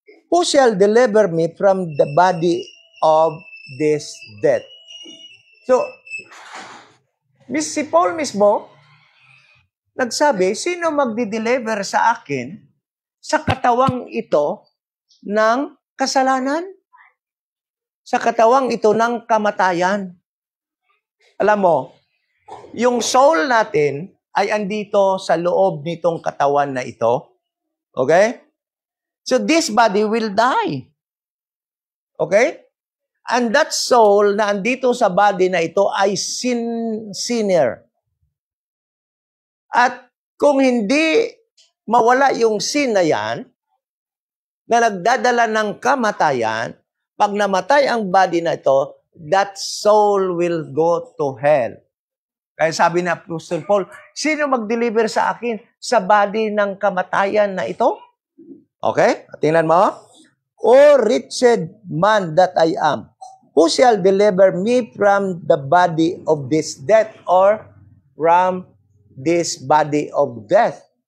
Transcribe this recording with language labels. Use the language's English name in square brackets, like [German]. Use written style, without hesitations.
[English] Who shall deliver me from the body of this death? [Filipino] So, si Paul mismo, nagsabi, sino magdi-deliver sa akin sa katawang ito ng kasalanan? Sa katawang ito ng kamatayan. Alam mo, yung soul natin ay andito sa loob nitong katawan na ito. Okay? [English] So this body will die. Okay? [Filipino] And that soul na andito sa body na ito ay sinner. At kung hindi mawala yung sin na yan, na nagdadala ng kamatayan, pag namatay ang body na ito, [English] that soul will go to hell. [Filipino] Kaya sabi ni Apostol Paul, sino mag-deliver sa akin sa body ng kamatayan na ito? Okay? Tingnan mo. [English] O wretched man that I am, who shall deliver me from the body of this death or from this body of death?